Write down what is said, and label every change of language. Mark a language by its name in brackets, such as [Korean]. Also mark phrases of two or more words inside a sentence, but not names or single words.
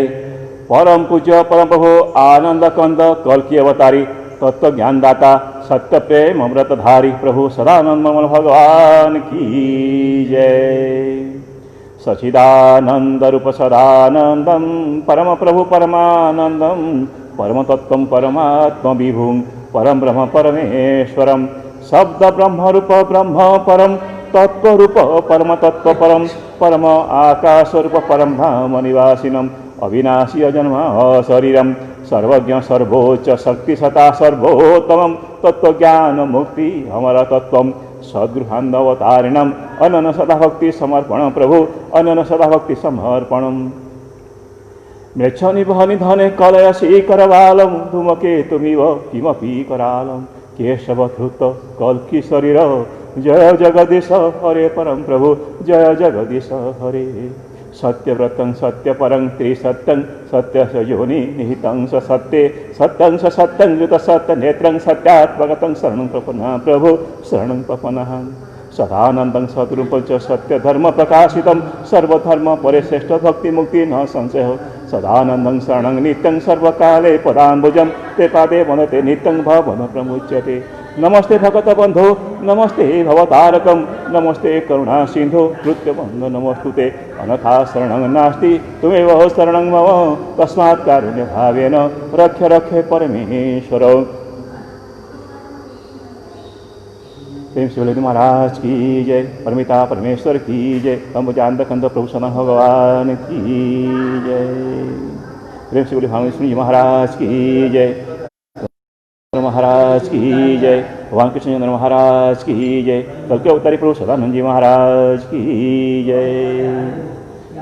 [Hindi] परम पूज्य परम प्रभु आनंद कंद कल्कि अवतारी तत्व ज्ञानदाता सत्य प्रेम अमृतधारी प्रभु सदानंद ममल भगवान की जय। [Sanskrit] सचिदानंद रूप सदानंदम परम प्रभु परमानंदम परम तत्व परमात्म विभुं परम ब्रह्म परमेश्वरम शब्द ब्रह्म रूप ब्रह्म परम तत्व रूप परम तत्व परम परम आकाश रूप परम धाम निवासिनम अविनाशी अजन्म शरीरम सर्वज्ञ सर्वोच्च शक्ति सता सर्वोत्तम तत्व ज्ञान मुक्ति अमर तत्व सद्गृहान्धवतारिणम अनन सदा भक्ति समर्पण प्रभु अनन सदा भक्ति समर्पणम। मृच्छ निभनि धने कलयसी करवालम धूमकेतुमिव किमपि करालम केशवधृत कल्कि शरीर जय जगदीश हरे परम प्रभु जय जगदीश हरे। सत्यव्रतं सत्यपरं त्रिसत्यं सत्यसयोनि निहितं स सत्ये सत्यं स सत्यं युत सत्यनेत्रं सत्यात्मगतं शरणं प्रपन्नः प्रभु शरणं प्रपन्नः। सदानन्दं सद्रूपं च सत्यधर्म प्रकाशितं सर्वधर्म परिश्रेष्ठ भक्ति मुक्ति न संशय। सदानन्दं शरणं नित्यं सर्वकाले पदाम्बुजं ते पादे वनते नित्यं भवन प्रमुच्यते। नमस्ते भगत बंधो नमस्ते भवतारकं नमस्ते करुणा सिंधु कृत्यबंधो नमस्तुते अनथा शरणं नास्ति त्वमेव शरणं मम तस्मात् कारुण्य भावेन रक्ष रक्ष परमेश्वर। [Hindi] प्रेम से बोले महाराज की जय, परमिता परमेश्वर की जय, अम्बुजानंद कंद प्रभु सदा भगवान की जय। प्रेम से बोले भावेश्वरी महाराज की जय, महाराज की जय, भगवान कृष्णचंद्र महाराज की जय, कल्कि अवतारी प्रभु सदानंद जी महाराज की जय।